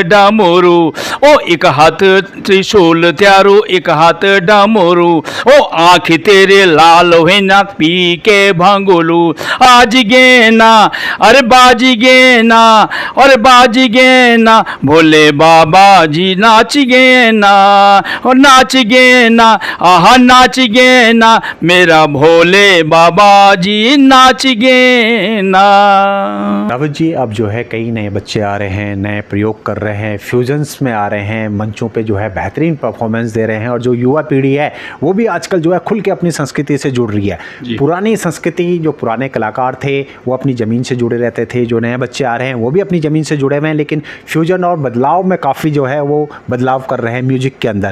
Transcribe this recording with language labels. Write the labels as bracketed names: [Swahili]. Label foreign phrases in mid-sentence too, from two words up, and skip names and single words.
[Garhwali] डमरू, ओ एक हाथ त्रिशूल त्रिशूल त्यारू एक हाथ डामोरू, ओ आँख तेरे लाल हुए ना पी के भांगोलू, आज गे ना अरे बाज गे ना और बाज गे ना, भोले बाबा जी नाच गे ना और नाच गे ना, आहा नाच गे ना, मेरा भोले बाबा जी नाच गे ना। [Hindi] रावत जी, अब जो है कई नए बच्चे आ रहे हैं, नए प्रयोग कर रहे हैं, फ्यूजन्स में आ रहे हैं, मंचों पे जो है बेहतरीन परफॉर्मेंस दे रहे हैं, और जो युवा पीढ़ी है वो भी आजकल जो है खुल के अपनी संस्कृति से जुड़ रही है। पुरानी संस्कृति, जो पुराने कलाकार थे वो अपनी ज़मीन से जुड़े रहते थे, जो नए बच्चे आ रहे हैं वो भी अपनी ज़मीन से जुड़े हुए हैं, लेकिन फ्यूजन और बदलाव में काफ़ी जो है वो बदलाव कर रहे हैं म्यूजिक के अंदर।